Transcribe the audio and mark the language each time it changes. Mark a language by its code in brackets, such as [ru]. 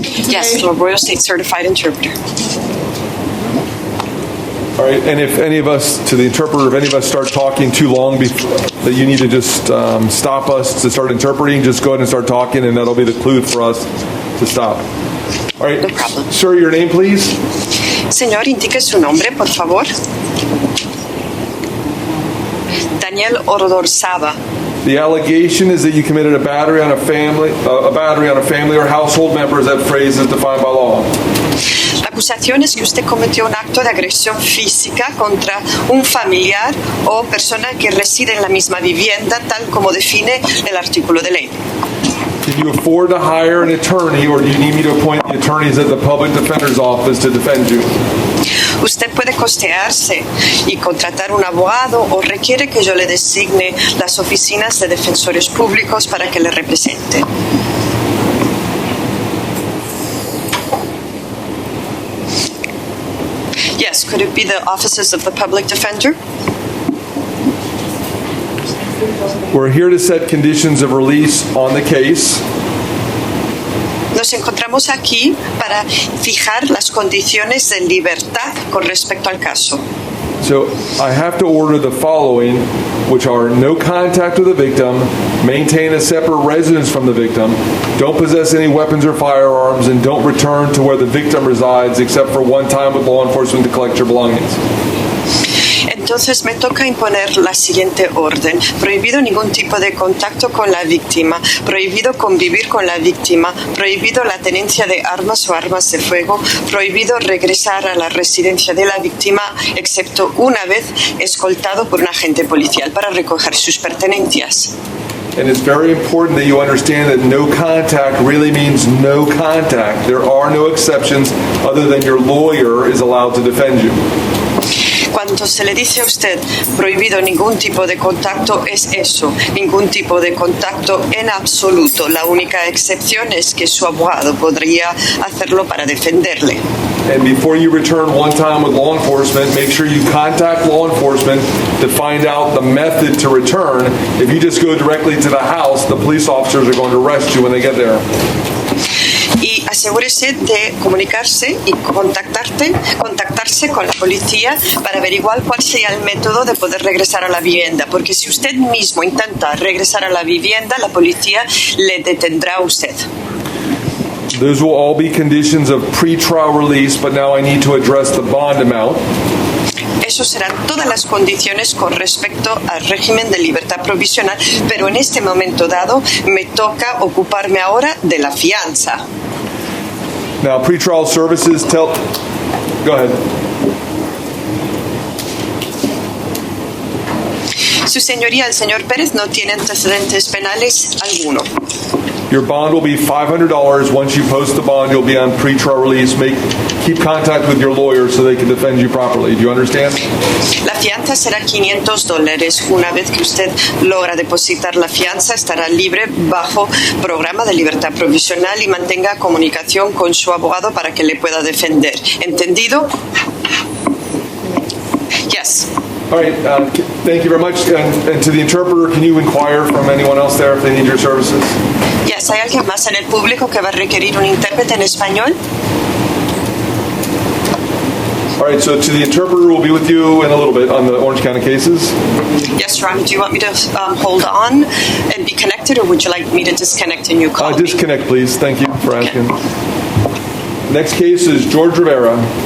[en] Yes, Laura Arroyo, State Certified Interpreter. All right, and if any of us, to the interpreter, if any of us start talking too long, that you need to just stop us to start interpreting, just go ahead and start talking, and that'll be the clue for us to stop. All right, No problem. Sir, your name, please? [es] Señor, indique su nombre, por favor. Daniel Orodorzábal. [en] The allegation is that you committed a battery on a family or household member, as that phrase is defined by law. [es] La acusación es que usted cometió un acto de agresión física contra un familiar o persona que reside en la misma vivienda, tal como define el artículo de ley. [en] Can you afford to hire an attorney, or do you need me to appoint the attorneys at the Public Defender's Office to defend you? [es] Usted puede costearse y contratar un abogado o requiere que yo le designe las oficinas de defensores públicos para que le represente. [en] Yes, could it be the offices of the public defender? We're here to set conditions of release on the case. [es] Nos encontramos aquí para fijar las condiciones de libertad con respecto al caso. [en] So I have to order the following, which are no contact with the victim, maintain a separate residence from the victim, don't possess any weapons or firearms, and don't return to where the victim resides except for one time with law enforcement to collect your belongings. [es] Entonces me toca imponer la siguiente orden. Prohibido ningún tipo de contacto con la víctima, prohibido convivir con la víctima, prohibido la tenencia de armas o armas de fuego, prohibido regresar a la residencia de la víctima, excepto una vez escoltado por un agente policial para recoger sus pertenencias. [en] And it's very important that you understand that no contact really means no contact. There are no exceptions other than your lawyer is allowed to defend you. [es] Cuando se le dice a usted prohibido ningún tipo de contacto, es eso, ningún tipo de contacto en absoluto. La única excepción es que su abogado podría hacerlo para defenderle. [en] And before you return one time with law enforcement, make sure you contact law enforcement to find out the method to return. If you just go directly to the house, the police officers are going to arrest you when they get there. [es] Y asegúrese de comunicarse y contactarse con la policía para averiguar cuál sería el método de poder regresar a la vivienda, porque si usted mismo intenta regresar a la vivienda, la policía le detendrá a usted. [en] Those will all be conditions of pre-trial release, but now I need to address the bond amount. [es] Eso serán todas las condiciones con respecto al régimen de libertad provisional, pero en este momento dado me toca ocuparme ahora de la fianza. [en] Now, pretrial services Go ahead. [es] Su señoría, el señor Pérez, no tiene antecedentes penales alguno. [en] Your bond will be $500. Once you post the bond, you'll be on pretrial release. Keep contact with your lawyer so they can defend you properly. Do you understand? [es] La fianza será $500. Una vez que usted logra depositar la fianza, estará libre bajo programa de libertad provisional y mantenga comunicación con su abogado para que le pueda defender. ¿Entendido? [en] Yes. All right. Thank you very much. And to the interpreter, can you inquire from anyone else there if they need your services? Yes. [es] ¿Hay alguien más en el público que va a requerir un intérprete en español? [en] All right, so to the interpreter, we'll be with you in a little bit on the Orange County cases. Yes, Ron, do you want me to hold on and be connected, or would you like me to disconnect and you call me? Disconnect, please. Thank you for asking. Next case is George Rivera.